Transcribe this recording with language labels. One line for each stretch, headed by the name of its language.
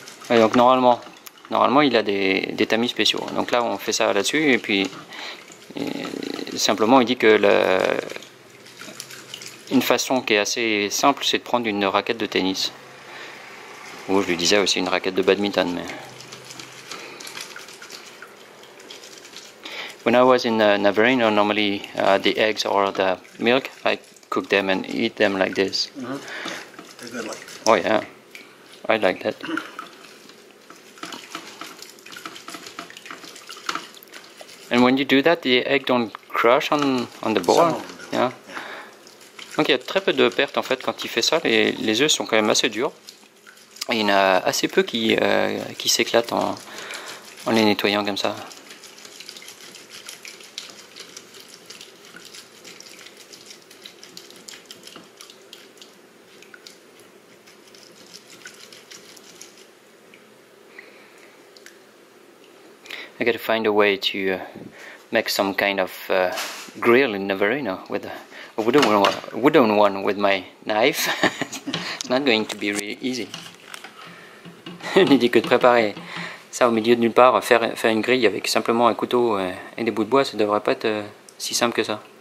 French: Et donc normalement il a des tamis spéciaux. Donc là on fait ça là-dessus et puis simplement il dit que une façon qui est assez simple c'est de prendre une raquette de tennis. Ou je lui disais aussi une raquette de badminton. Mais...
English: When I was in Navarino, normally the eggs or the milk, I cook them and eat them like this. Mm-hmm. They're good like. Oh yeah, I like that. And when you do that, the egg don't crush on the board. Some of them do. Yeah.
French: Donc il y a très peu de pertes en fait quand il fait ça. Les œufs sont quand même assez durs. Et il y en a assez peu qui s'éclatent en les nettoyant comme ça.
English: I gotta find a way to make some kind of grill in Navarino with a wooden one with my knife. It's not going to be really easy.
French: Il dit que de préparer ça au milieu de nulle part, faire une grille avec simplement un couteau et des bouts de bois, ça devrait pas être si simple que ça.